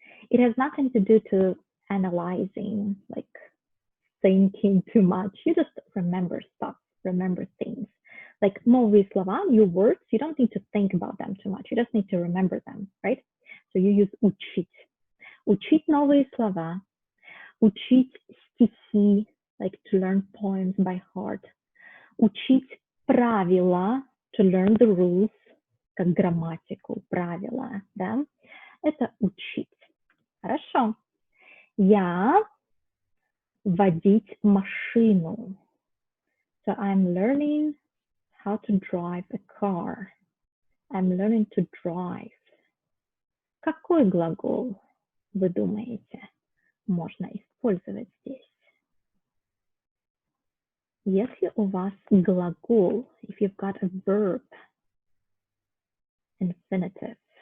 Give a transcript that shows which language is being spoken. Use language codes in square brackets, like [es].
[en] It has nothing to do to analyzing, like thinking too much. You just remember stuff, remember things. Like [ru] новые слова, [en] new words, you don't need to think about them too much. You just need to remember them, right? So you use учить. [ru] Учить новые слова, учить стихи, [en] like to learn poems by heart. [ru] Учить правила, [en] to learn the rules, [ru] как грамматику, правила, да? Это учить. Хорошо. Я водить машину. [en] So I'm learning how to drive a car. I'm learning to drive. [ru] Какой глагол, вы думаете, можно использовать здесь? Если у вас глагол, [en] if you've got a verb, infinitive.